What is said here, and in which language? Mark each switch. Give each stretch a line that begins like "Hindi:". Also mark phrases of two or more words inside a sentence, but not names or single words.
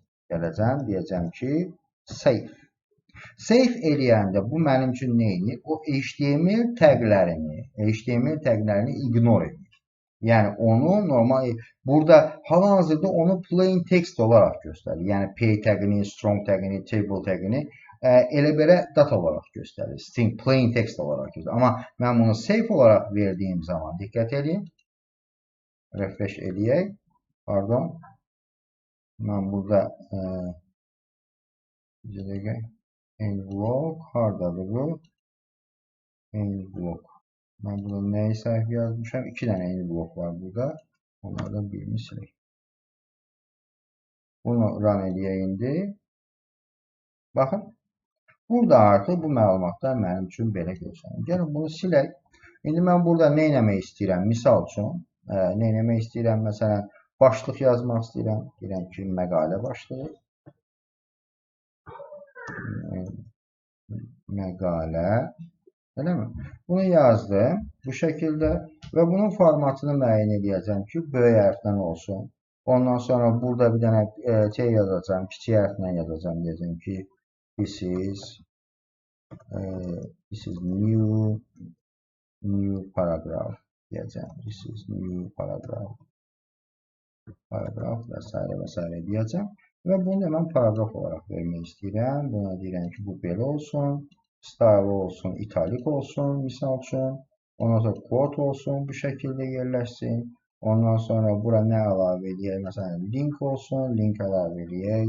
Azerbaijani: Gələcəm, deyəcəm ki, save. Save eləyəndə bu mənim üçün neyini? O HTML təqlərini ignore edir. Yəni onu normal, burada hal-hazırda onu
English: plain text
Azerbaijani: olaraq göstərir. Yəni p təqini, strong təqini, table təqini elə belə data olaraq göstərir.
English: String plain text
Azerbaijani: olaraq göstərir. Amma mən bunu save olaraq verdiyim zaman diqqət edin. Refresh eləyək. Pardon. Mən burada
English: end block
Azerbaijani: hardadır bu?
English: End block.
Azerbaijani: Mən burada nəyi səhv yazmışam? 2 dənə
English: end block
Azerbaijani: var burada. Onlardan birini silək. Bunu run edək indi. Baxın. Burada artıq bu məlumatlar mənim üçün belə görsənir. Gəlin bunu silək. İndi mən burada nə etmək istəyirəm? Misal üçün, nə etmək istəyirəm? Məsələn, başlıq yazmaq istəyirəm. Deyirəm ki, məqalə başlığı. Məqalə. Eləmi? Bunu yazdım bu şəkildə və bunun formatını müəyyən edəcəm ki, böyük hərfdən olsun. Ondan sonra burada bir dənə T yazacağım, kiçik hərflə yazacağım. Deyəcəm ki,
English: this is new paragraph deyəcəm. This is new paragraph
Azerbaijani: və s. deyəcəm. Və bunu mən paragraf olaraq vermək istəyirəm. Buna deyirəm ki, bu belə olsun. Style olsun, italik olsun, misal üçün. Ondan sonra quote olsun, bu şəkildə yerləşsin. Ondan sonra bura nə əlavə edək? Məsələn, link olsun, link əlavə edək.